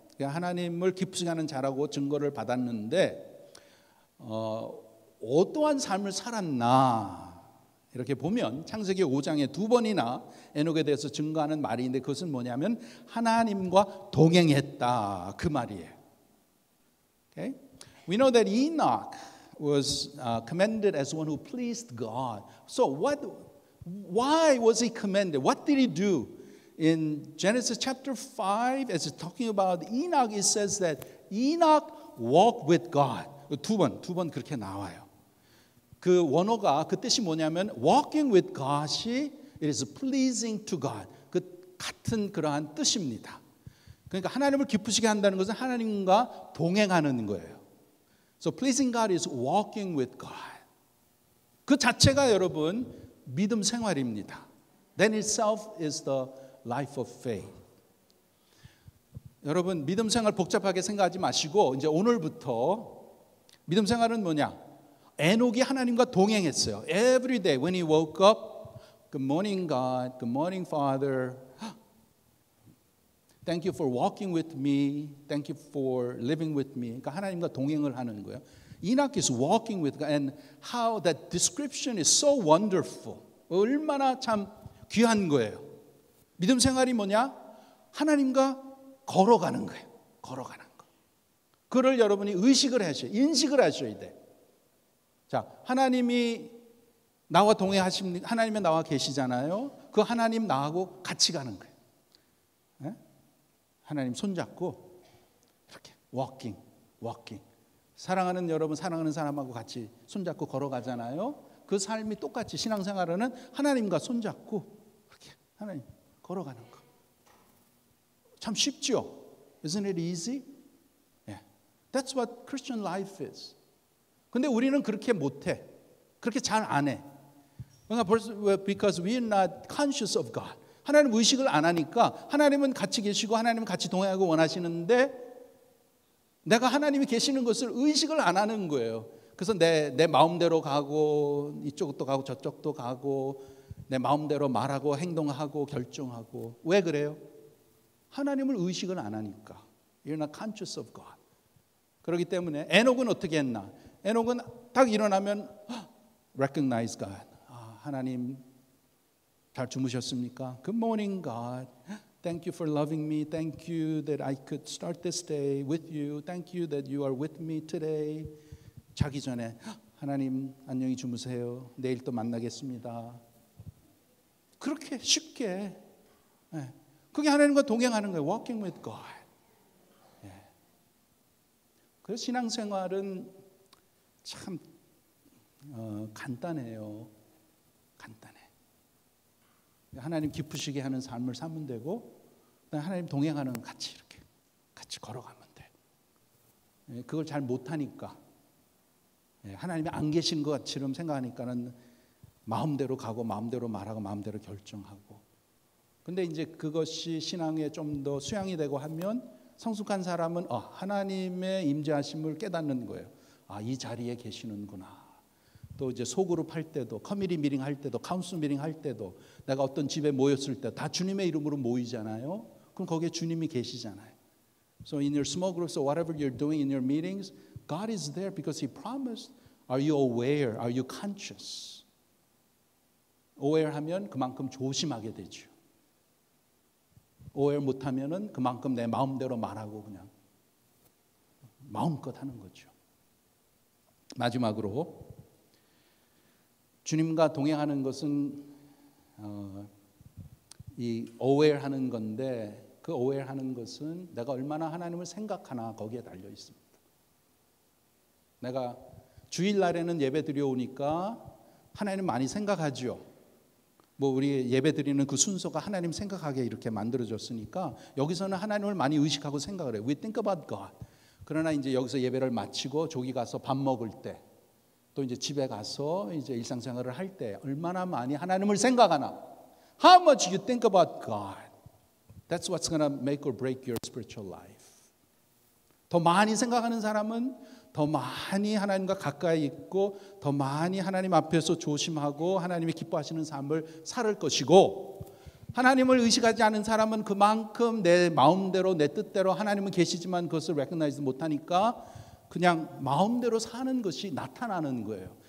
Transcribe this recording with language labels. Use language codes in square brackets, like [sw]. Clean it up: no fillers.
[ko] 하나님을 기쁘시게 하는 자라고 증거를 받았는데 어떠한 삶을 살았나 이렇게 보면 창세기 5장에 2번이나 에녹에 대해서 증거하는 말이 있는데 그것은 뭐냐면 하나님과 동행했다 그 말이에요. [en] Okay? We know that Enoch was commended as one who pleased God. So why was he commended? What did he do? In Genesis chapter 5, as it's talking about Enoch, it says that Enoch walked with God. [ko] 두 번 그렇게 나와요. 그 원어가 그 뜻이 뭐냐면 [en] walking with God이 it is pleasing to God. [ko] 그 같은 그러한 뜻입니다. 그러니까 하나님을 기쁘시게 한다는 것은 하나님과 동행하는 거예요. [en] So pleasing God is walking with God. [ko] 그 자체가 여러분 믿음 생활입니다. [en] That itself is the life of faith. [ko] 여러분 믿음 생활 복잡하게 생각하지 마시고 이제 오늘부터 믿음 생활은 뭐냐? 에녹이 하나님과 동행했어요. [en] Every day when he woke up, good morning God, good morning Father. Thank you for walking with me. Thank you for living with me. [ko] 그러니까 하나님과 동행을 하는 거예요. [en] Enoch is walking with God and how that description is so wonderful. [ko] 얼마나 참 귀한 거예요. 믿음 생활이 뭐냐? 하나님과 걸어가는 거예요. 걸어가는 거. 그걸 여러분이 의식을 하셔야 인식을 하셔야 돼. 자, 하나님이 나와 동행하십니까? 하나님이 나와 계시잖아요. 그 하나님 나하고 같이 가는 거예요. 네? 하나님 손잡고 이렇게 [en] walking. [ko] 사랑하는 여러분, 사랑하는 사람하고 같이 손잡고 걸어가잖아요. 그 삶이 똑같이 신앙생활은 하나님과 손잡고 이렇게 하나님 걸어가는 거. 참 쉽죠? [en] Isn't it easy? Yeah. That's what Christian life is. [ko] 근데 우리는 그렇게 못해. 그렇게 잘 안 해. 그러니까 [en] because we are not conscious of God. [ko] 하나님 의식을 안 하니까 하나님은 같이 계시고 하나님은 같이 동행하고 원하시는데 내가 하나님이 계시는 것을 의식을 안 하는 거예요. 그래서 내 마음대로 가고 이쪽도 가고 저쪽도 가고 내 마음대로 말하고 행동하고 결정하고. 왜 그래요? 하나님을 의식을 안 하니까. [en] You're not conscious of God. [ko] 그렇기 때문에 에녹은 어떻게 했나? 에녹은 딱 일어나면 [en] recognize God. [ko] 하나님 잘 주무셨습니까? [en] Good morning, God. Thank you for loving me. Thank you that I could start this day with you. Thank you that you are with me today. [ko] 자기 전에 하나님 안녕히 주무세요. 내일 또 만나겠습니다. 그렇게 쉽게 그게 하나님과 동행하는 거예요. [en] Walking with God. [ko] 그래서 신앙생활은 참 간단해요. 간단해. 하나님 기쁘시게 하는 삶을 살면 되고 하나님 동행하는 같이 이렇게 같이 걸어가면 돼. 그걸 잘 못하니까 하나님이 안 계신 것처럼 생각하니까는 마음대로 가고 마음대로 말하고 마음대로 결정하고. 근데 이제 그것이 신앙에 좀 더 수양이 되고 하면 성숙한 사람은 하나님의 임재하심을 깨닫는 거예요. 이 자리에 계시는구나. 또 이제 소그룹 할 때도, 커뮤니티 미팅 할 때도, 카운슬 미팅 할 때도, 내가 어떤 집에 모였을 때 다 주님의 이름으로 모이잖아요. 그럼 거기에 주님이 계시잖아요. [en] So in your small groups or whatever you're doing in your meetings, God is there because He promised. Are you aware? Are you conscious? aware [ko] 하면 그만큼 조심하게 되죠. aware 못하면은 그만큼 내 마음대로 말하고 그냥 마음껏 하는 거죠. 마지막으로 주님과 동행하는 것은 이 [en] aware [ko] 하는 건데 그 aware하는 것은 내가 얼마나 하나님을 생각하나 거기에 달려 있습니다. 내가 주일날에는 예배 드려오니까 하나님 많이 생각하죠. 우리 예배 드리는 그 순서가 하나님 생각하게 이렇게 만들어졌으니까 여기서는 하나님을 많이 의식하고 생각을 해요. [en] We think about God. [ko] 그러나 이제 여기서 예배를 마치고 저기 가서 밥 먹을 때 또 이제 집에 가서 이제 일상생활을 할 때 얼마나 많이 하나님을 생각하나. [en] How much you think about God. That's what's going to make or break your spiritual life. [ko] 더 많이 생각하는 사람은 더 많이 하나님과 가까이 있고 더 많이 하나님 앞에서 조심하고 하나님이 기뻐하시는 삶을 살 것이고, 하나님을 의식하지 않은 사람은 그만큼 내 마음대로 내 뜻대로 하나님은 계시지만 그것을 [en] recognize [ko] 못하니까 그냥 마음대로 사는 것이 나타나는 거예요.